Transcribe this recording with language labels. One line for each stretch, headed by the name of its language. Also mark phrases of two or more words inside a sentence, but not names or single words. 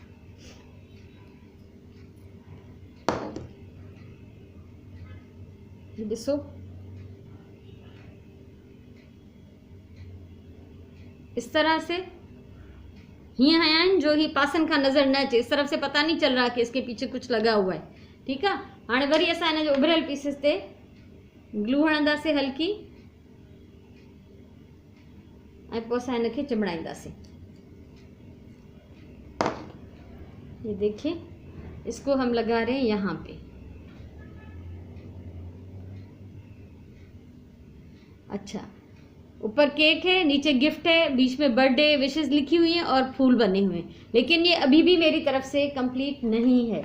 Sindhi: ॾिसो
Hindi: इस तरह से
Sindhi: हीअं हया आहिनि जो ही पासन खां नज़र न अचे,
Hindi: इस तरफ से पता नहीं चल रहा कि इसके पीछे कुछ लगा हुआ है। ठीक है,
Sindhi: हाणे वरी असां इन जो उभरियल पीसेस ते ग्लू हणंदासीं हल्की, ऐं पोइ असां इनखे चिमड़ाईंदासीं।
Hindi: ये देखिए, इसको हम लगा रहे हैं यहाँ पे। अच्छा, ऊपर केक है, नीचे गिफ्ट है, बीच में
English: birthday wishes
Hindi: लिखी हुई हैं और फूल बने हुए हैं, लेकिन ये अभी भी मेरी तरफ से कंप्लीट नहीं है।